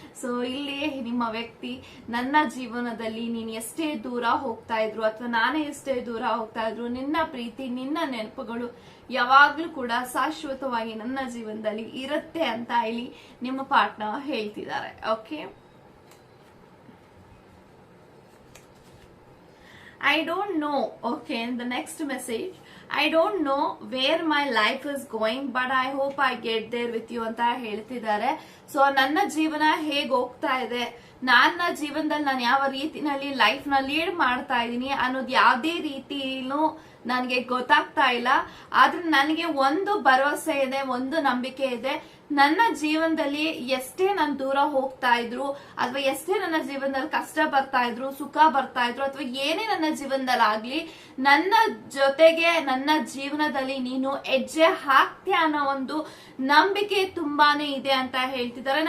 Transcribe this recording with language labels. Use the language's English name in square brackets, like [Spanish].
[Kannada] So ಇಲ್ಲಿ ನಿಮ್ಮ ವ್ಯಕ್ತಿ ನನ್ನ ಜೀವನದಲ್ಲಿ ನೀನ್ ಎಷ್ಟೇ ದೂರ ಹೋಗ್ತಾ ಇದ್ರು, ಅಥವಾ ನಾನೇ ಎಷ್ಟೇ ದೂರ ಹೋಗ್ತಾ ಇದ್ರು, ನಿನ್ನ ಪ್ರೀತಿ, ನಿನ್ನ ನೆನಪುಗಳು ಯಾವಾಗ್ಲೂ ಕೂಡ ಶಾಶ್ವತವಾಗಿ ನನ್ನ ಜೀವನದಲ್ಲಿ ಇರುತ್ತೆ ಅಂತ ಇಲ್ಲಿ ನಿಮ್ಮ ಪಾರ್ಟ್ನರ್ ಹೇಳ್ತಿದ್ದಾರೆ. [English] Okay, I don't know. Okay, and the next message, I don't know where my life is going but I hope I get there with you [Kannada] ಅಂತ ಹೇಳ್ತಿದ್ದಾರೆ. ಸೊ ನನ್ನ ಜೀವನ ಹೇಗ್ ಹೋಗ್ತಾ ಇದೆ, ನನ್ನ ಜೀವನದಲ್ಲಿ ನಾನು ಯಾವ ರೀತಿನಲ್ಲಿ ಲೈಫ್ ನ ಲೀಡ್ ಮಾಡ್ತಾ ಇದ್ದೀನಿ ಅನ್ನೋದು ಯಾವ್ದೇ ರೀತಿನೂ ನನಗೆ ಗೊತ್ತಾಗ್ತಾ ಇಲ್ಲ. ಆದ್ರೆ ನನಗೆ ಒಂದು ಭರವಸೆ ಇದೆ, ಒಂದು ನಂಬಿಕೆ ಇದೆ, ನನ್ನ ಜೀವನದಲ್ಲಿ ಎಷ್ಟೇ ನಾನು ದೂರ ಹೋಗ್ತಾ ಇದ್ರು, ಅಥವಾ ಎಷ್ಟೇ ನನ್ನ ಜೀವನದಲ್ಲಿ ಕಷ್ಟ ಬರ್ತಾ ಇದ್ರು, ಸುಖ ಬರ್ತಾ ಇದ್ರು, ಅಥವಾ ಏನೇ ನನ್ನ ಜೀವನದಲ್ಲಿ ಆಗ್ಲಿ, ನನ್ನ ಜೊತೆಗೆ ನನ್ನ ಜೀವನದಲ್ಲಿ ನೀನು ಹೆಜ್ಜೆ ಹಾಕ್ತೀಯ ಅನ್ನೋ ಒಂದು ನಂಬಿಕೆ ತುಂಬಾನೇ ಇದೆ ಅಂತ ಹೇಳ್ತಿದ್ದಾರೆ.